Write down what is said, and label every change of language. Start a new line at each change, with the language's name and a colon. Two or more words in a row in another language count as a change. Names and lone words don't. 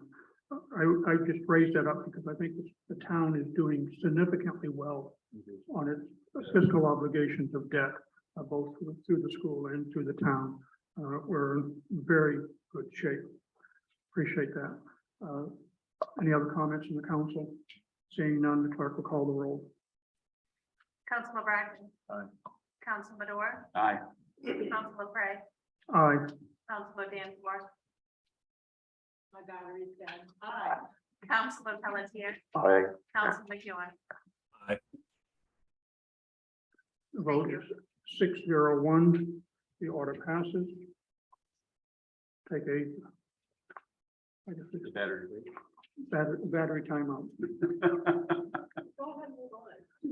English: I just raised that up because I think the town is doing significantly well on its fiscal obligations of debt, both through the school and through the town. We're in very good shape. Appreciate that. Any other comments from the council? Seeing none, the clerk will call the roll. Councilor Bragdon. Aye. Councilor Madore, Aye. Councilor Craig, Aye. Councilor Danforth, My battery's dead. Aye. Councilor Pelletier, Aye. Councilor McEwen. The vote is 601. The order passes. Take a, I guess it's The battery. battery timeout. Go ahead, move on.